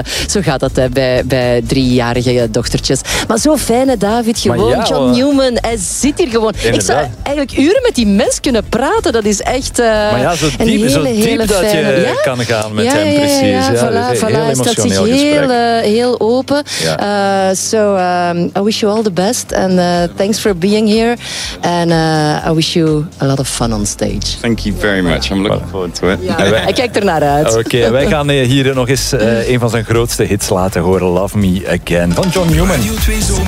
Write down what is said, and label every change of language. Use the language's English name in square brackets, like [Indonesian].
[Dutch] zo gaat dat bij 3-jarige dochtertjes. Maar zo fijne David gewoon. Ja, John Newman, hij zit hier gewoon. Inderdaad. Ik zou eigenlijk uren met die mens kunnen praten. Dat is echt een hele fijne... Zo diep dat je kan gaan met hem, precies. Hij staat zich heel open. Ja. [English] I wish you all the best. And thanks for being here. And I wish you a lot of fun on stage. Thank you very much. [Dutch] Hij kijkt er naar uit. Okay, wij gaan hier nog eens een van zijn grootste hits laten horen. Love Me Again van John Newman. Radio 2 Zomer.